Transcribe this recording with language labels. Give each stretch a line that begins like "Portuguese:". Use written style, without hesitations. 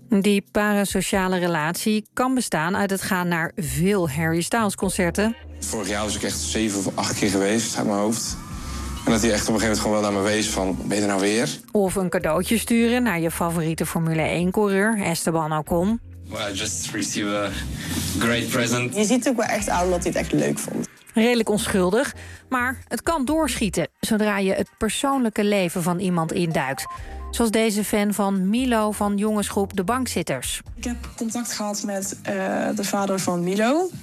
Dutch: Die parasociale relatie kan bestaan uit het gaan naar veel Harry Styles concerten. Vorig jaar was ik echt 7 of 8 keer geweest uit mijn hoofd. En dat hij echt op een gegeven moment gewoon wel naar me wees van, ben je er nou weer? Of een cadeautje sturen naar je favoriete Formule 1 coureur Esteban Ocon.
English: Well, I just received a great present.
Dutch: Je ziet ook wel echt aan dat hij het echt leuk vond. Redelijk onschuldig, maar het kan doorschieten zodra je het persoonlijke leven van iemand induikt. Zoals deze fan van Milo van jongensgroep De Bankzitters. Ik heb contact gehad met de vader van Milo.